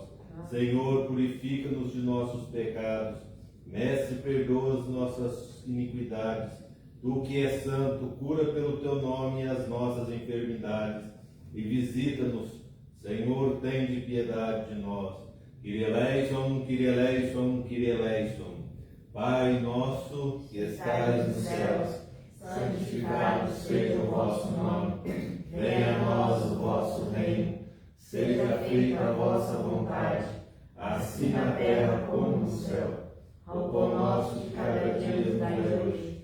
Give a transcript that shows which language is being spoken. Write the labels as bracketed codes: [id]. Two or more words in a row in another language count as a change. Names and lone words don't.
[pt] Senhor, purifica-nos de nossos pecados. Mestre, perdoa as nossas iniquidades. Tu que és santo, cura pelo teu nome as nossas enfermidades e visita-nos. Senhor, tende piedade de nós. [el] Κύριε ἐλέησον, Κύριε ἐλέησον, Κύριε ἐλέησον. [pt] Pai nosso que estais nos céus, santificado seja o vosso nome. Venha a nós o vosso reino. Seja feita a vossa vontade, assim na terra como no céu. O pão nosso de cada dia nos dai hoje.